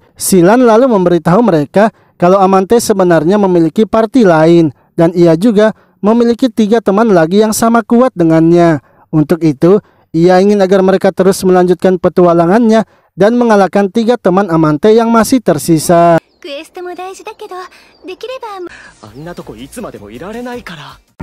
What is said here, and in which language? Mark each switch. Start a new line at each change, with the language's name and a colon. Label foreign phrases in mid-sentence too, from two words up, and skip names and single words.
Indonesian: Silan lalu memberitahu mereka kalau Amante sebenarnya memiliki parti lain, dan ia juga memiliki 3 teman lagi yang sama kuat dengannya. Untuk itu, ia ingin agar mereka terus melanjutkan petualangannya dan mengalahkan 3 teman Amante yang masih tersisa.
Japanese: クエストも大事だけど、できればあんなとこいつまでもいられないから。